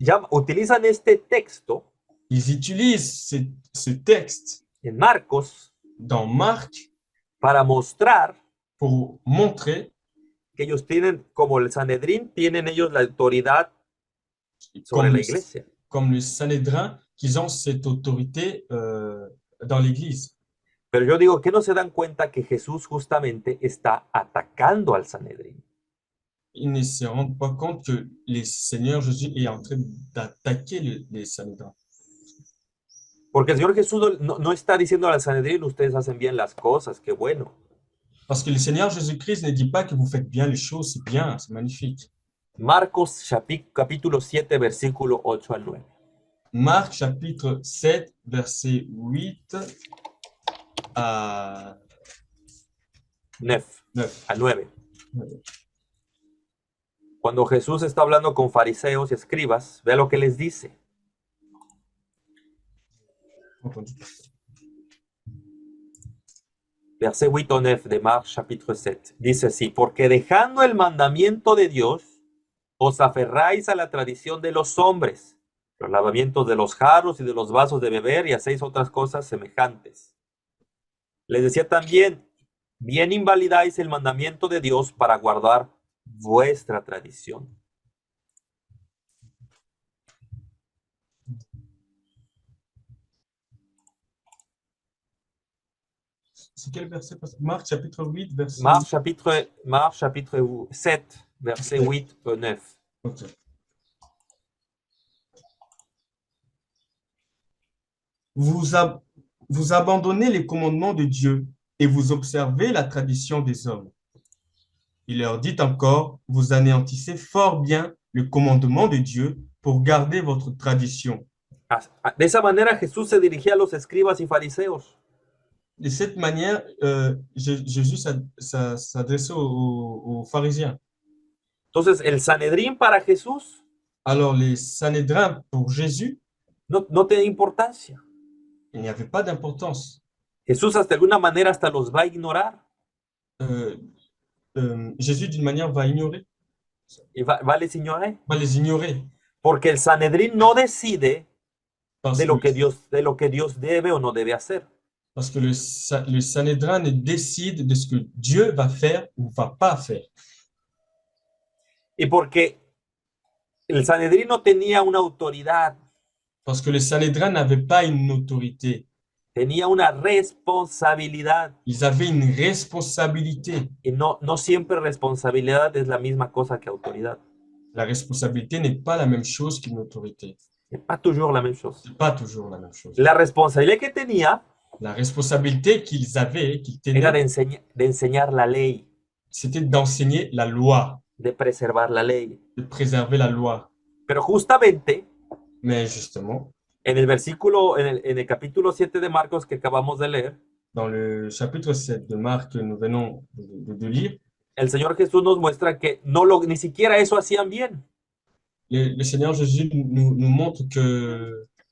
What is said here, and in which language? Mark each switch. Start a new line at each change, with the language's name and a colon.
Spanish: utilizan este texto
French: ils utilisent ce texte
Spanish: en Marcos
French: dans Marc
Spanish: para mostrar
French: pour montrer
Spanish: que ellos tienen, como el Sanedrín, tienen ellos la autoridad sobre
French: comme la le,
Spanish: iglesia.
French: comme le Sanhédrin qu'ils ont cette autorité dans l'Église.
Spanish: Pero yo digo que no se dan cuenta que Jesús justamente está atacando al Sanedrín.
French: Ils ne se rendent pas compte que le Seigneur Jésus est en train d'attaquer les Sanhédrins.
Spanish: Porque el Señor Jesús no está diciendo al Sanedrín, ustedes hacen bien las cosas, qué bueno.
French: Parce que le Seigneur Jésus-Christ ne dit pas que vous faites bien les choses, c'est bien, c'est magnifique.
Spanish: Marcos capítulo 7, versículo 8 al 9.
French: Marc chapitre 7, verset 8 à 9. 9.
Spanish: Al 9. Cuando Jesús está hablando con fariseos y escribas, vea lo que les dice.
French: Verset 8 au 9 de Marc chapitre 7.
Spanish: Dice así, porque dejando el mandamiento de Dios, os aferráis a la tradición de los hombres, los lavamientos de los jarros y de los vasos de beber, y hacéis otras cosas semejantes. Les decía también, bien invalidáis el mandamiento de Dios para guardar vuestra tradición.
French: C'est quel verset? Marc chapitre 8, verset... Marc chapitre 7, verset 8 au 9. Okay. Vous abandonnez les commandements de Dieu et vous observez la tradition des hommes. Il leur dit encore, vous anéantissez fort bien le commandement de Dieu pour garder votre tradition.
Spanish: De esa manera Jesús se dirigía a los escribas y fariseos.
French: De cette manière, Jésus s'adressait aux pharisiens.
Spanish: Entonces, el Sanedrín para Jesús
French: Alors, les Sanhédrins pour Jésus,
Spanish: no tiene importancia.
French: il n'y avait pas d'importance.
Spanish: Jesús hasta de alguna manera hasta los va a ignorar.
French: Jésus, d'une manière, va ignorer. Y va les ignorer. Va les ignorer.
Spanish: Porque el Sanedrín no decide
French: Parce
Spanish: de lo que Dios debe o no debe hacer.
French: Parce que le Sanhédrin décide de ce que Dieu va faire ou va pas faire.
Spanish: Y porque el Sanedrín no tenía una autoridad.
French: Parce que le Sanhédrin n'avait pas une autorité.
Spanish: Tenía una responsabilidad.
French: Ils avaient une responsabilité.
Spanish: Y no siempre responsabilidad es la misma cosa que autoridad.
French: La responsabilité n'est pas la même chose qu'une autorité. C'est pas toujours la même chose. C'est pas toujours la même chose.
Spanish: La responsabilidad que tenía
French: La responsabilité qu'ils avaient, qu'ils tenaient,
Spanish: era de enseñar la ley,
French: c'était d'enseigner la loi,
Spanish: de preservar la ley.
French: de préserver la loi.
Spanish: Pero justamente
French: Mais justement,
Spanish: En el versículo, en el capítulo 7 de Marcos que acabamos de leer,
French: Dans le chapitre 7 de Marc que nous venons de lire,
Spanish: el Señor Jesús nos muestra que ni siquiera eso hacían bien.
French: le Seigneur Jésus nous montre que,